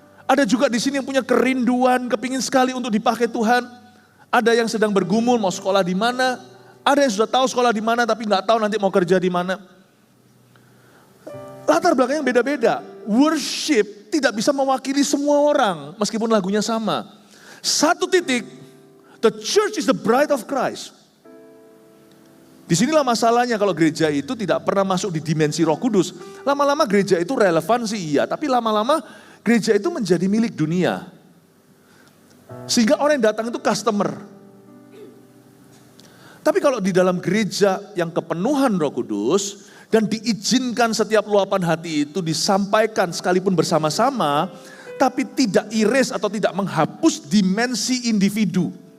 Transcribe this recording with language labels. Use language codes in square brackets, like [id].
[id] Ada juga di sini yang punya kerinduan, kepingin sekali untuk dipakai Tuhan. Ada yang sedang bergumul mau sekolah di mana. Ada yang sudah tahu sekolah di mana tapi nggak tahu nanti mau kerja di mana. Latar belakangnya beda-beda. Worship tidak bisa mewakili semua orang meskipun lagunya sama. [en] Satu titik, the church is the bride of Christ. [id] Disinilah masalahnya kalau gereja itu tidak pernah masuk di dimensi Roh Kudus. Lama-lama gereja itu relevan sih iya, tapi lama-lama gereja itu menjadi milik dunia. Sehingga orang yang datang itu customer. Tapi kalau di dalam gereja yang kepenuhan Roh Kudus dan diizinkan setiap luapan hati itu disampaikan sekalipun bersama-sama, tapi tidak erase atau tidak menghapus dimensi individu.